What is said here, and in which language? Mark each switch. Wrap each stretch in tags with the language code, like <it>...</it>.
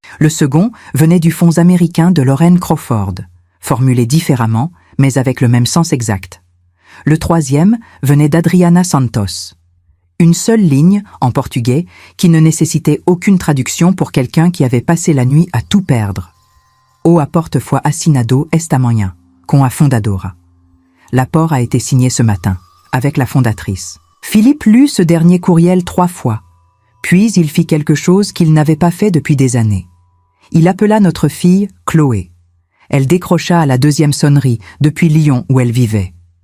<fr>Le second venait du fonds américain de Lorraine Crawford, formulé différemment, mais avec le même sens exact. Le troisième venait d'Adriana Santos. Une seule ligne, en portugais, qui ne nécessitait aucune traduction pour quelqu'un qui avait passé la nuit à tout perdre.</fr> <pt>O apporte foi assinado esta manhã, com a fundadora.</pt> <fr>L'apport a été signé ce matin, avec la fondatrice. Philippe lut ce dernier courriel 3 fois, puis il fit quelque chose qu'il n'avait pas fait depuis des années. Il appela notre fille Chloé. Elle décrocha à la 2e sonnerie, depuis Lyon où elle vivait.</fr>